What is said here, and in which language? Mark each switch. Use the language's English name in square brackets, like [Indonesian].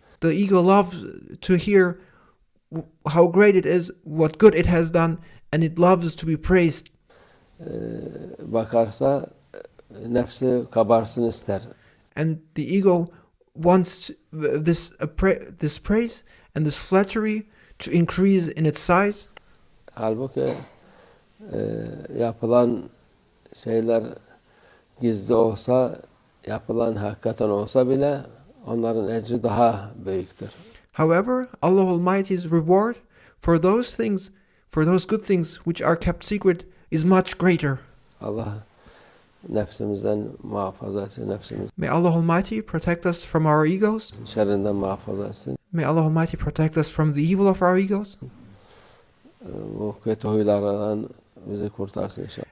[English] The ego loves to hear how great it is, what good it has done, and it loves to be praised. [Turkish] Bakarsa nefsi kabarsın ister. [English] And the ego wants this praise and this flattery to increase in its size. [Turkish] Halbuki yapılan şeyler gizli olsa, yapılan hakikaten olsa bile onların ecri daha büyüktür. [English] However, Allah Almighty's reward for those things, for those good things which are kept secret, is much greater. [Turkish] Allah nefsimizden muhafaza etsin, nefsimiz [English] May Allah Almighty protect us from our egos. [Turkish] şerrinden muhafaza etsin. [English] May Allah Almighty protect us from the evil of our egos. [Turkish] Bu kötü huylardan bizi kurtarsın inşallah.